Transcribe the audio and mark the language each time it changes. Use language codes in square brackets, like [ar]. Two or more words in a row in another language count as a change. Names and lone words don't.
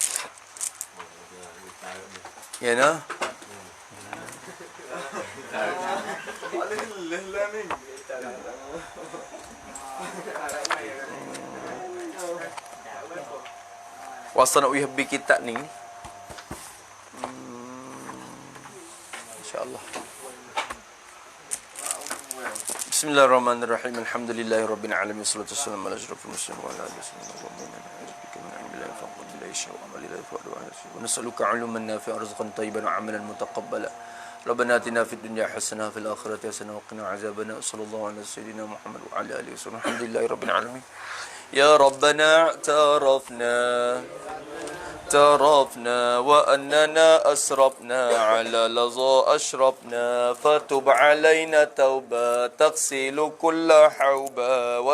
[ar] Ya no? Wasana uyahbi kitab ni. إن شاء الله. بسم الله الرحمن الرحيم. الحمد لله رب العالمين والصلاة والسلام على أشرف المرسلين وعلى آله ونسألك علما نافعا رزقا طيبا وعملا متقبلا. ربنا آتنا في الدنيا حسنة وفي الآخرة حسنة وقنا عذاب النار. صلى الله على سيدنا محمد وعلى آله وسلم الحمد لله رب العالمين. يا ربنا اعترفنا وأننا أسرفنا على لظى أشرفنا فتب علينا توبة تغسل كل حوبة